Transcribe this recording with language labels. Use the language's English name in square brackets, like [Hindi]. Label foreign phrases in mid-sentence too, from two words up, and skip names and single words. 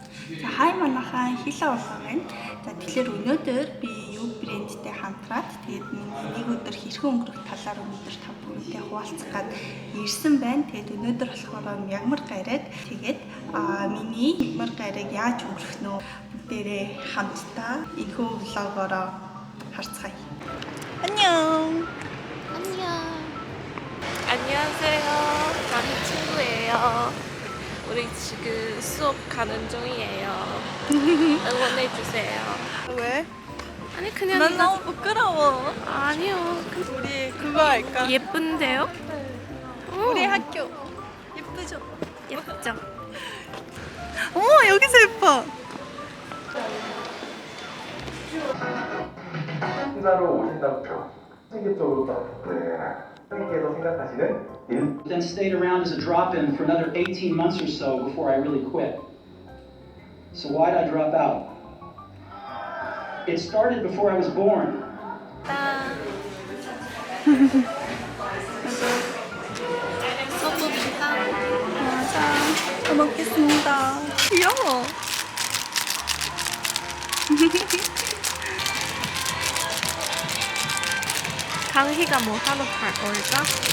[Mongolian] За хай манайхан хилээ болгоо байна. За тэгэхээр өнөөдөр би юу брэндтэй хамтраад тэгээд нэг өдөр хэрхэн өнгөрөх талаар өнөөдөр та бүхэнтэй хуваалцах гээд ирсэн байна. Тэгээд өнөөдөр болохоор мягмар гараг тэгээд миний мягмар гараг яаж өнгөрөх нөө бүгдээрээ хамтдаа энэхүү влогоороо харцгаая. [Korean] 안녕. 안녕. 안녕하세요. 나는 친구예요. 우리 지금 수업 가는 중이에요. 응원해주세요. 왜? 아니 그냥 난 너무 부끄러워. 아니요. 우리 그거 할까? 예쁜데요? 우리 학교 예쁘죠? 예쁘죠? 여기서 예뻐. 신사로 오신다고요. 세계적으로 또 선생님께서 생각하시는 [English] Then stayed around as a drop-in for another 18 months or so before I really quit. So why'd I drop out? It started before I was born. [Korean] 소금이다. 맞아. 잘 먹겠습니다. 귀여워. 강희가 뭐 하러 갈 걸까?